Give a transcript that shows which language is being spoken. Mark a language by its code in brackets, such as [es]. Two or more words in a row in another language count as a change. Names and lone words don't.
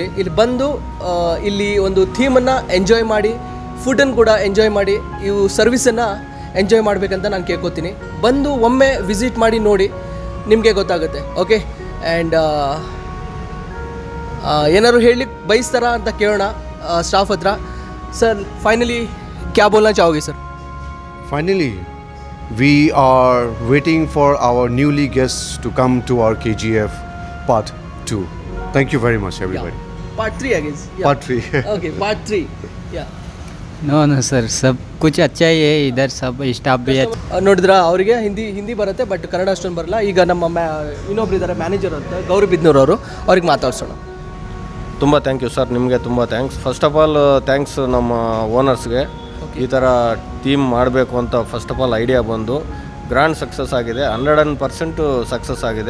[kn] ಇಲ್ಲಿ ಬಂದು ಇಲ್ಲಿ ಒಂದು ಥೀಮನ್ನು ಎಂಜಾಯ್ ಮಾಡಿ, ಫುಡ್ಡನ್ನು ಕೂಡ ಎಂಜಾಯ್ ಮಾಡಿ, ಇವು ಸರ್ವಿಸನ್ನು ಎಂಜಾಯ್ ಮಾಡಬೇಕಂತ ನಾನು ಕೇಳ್ಕೊತೀನಿ. ಬಂದು ಒಮ್ಮೆ ವಿಸಿಟ್ ಮಾಡಿ ನೋಡಿ, ನಿಮಗೆ ಗೊತ್ತಾಗುತ್ತೆ. [en] okay, and [kn] ಏನಾದ್ರು ಹೇಳಲಿಕ್ಕೆ ಬಯಸ್ತಾರಾ ಅಂತ ಕೇಳೋಣ ಸ್ಟಾಫ್ ಹತ್ರ. [hi] सर फाइनली क्या बोलना चाहोगे सर? [en] Finally, we are waiting for our newly guests to come to our KGF part. 2. Thank you very much, everybody. Part 3, I guess. Yeah. Part 3. Okay, part 3. Yeah. [hi] नो सर सब कुछ अच्छा ही है इधर सब स्टाफ भी [kn] ನೋಡಿದ್ರ ಅವರಿಗೆ ಹಿಂದಿ ಬರುತ್ತೆ ಬಟ್ ಕನ್ನಡ ಅಷ್ಟೊಂದು ಬರಲ್ಲ. ಈಗ ನಮ್ಮ ಇನ್ನೊಬ್ರು ಇದ್ದಾರೆ ಮ್ಯಾನೇಜರ್ ಅಂತ ಗೌರಿ ಬಿದ್ನೂರ್ ಅವರು, ಅವ್ರಿಗೆ ಮಾತಾಡ್ಸೋಣ. ತುಂಬ [en] thank you sir, [kn] ನಿಮಗೆ ತುಂಬ ಥ್ಯಾಂಕ್ಸ್. [en] first of all thanks [kn] ನಮ್ಮ ಓನರ್ಸ್ಗೆ. ಈ ಥರ ಟೀಮ್ ಮಾಡಬೇಕು ಅಂತ [en] first of all idea [kn] ಬಂದು [en] grand success [kn] ಆಗಿದೆ, 100% ಸಕ್ಸಸ್ ಆಗಿದೆ.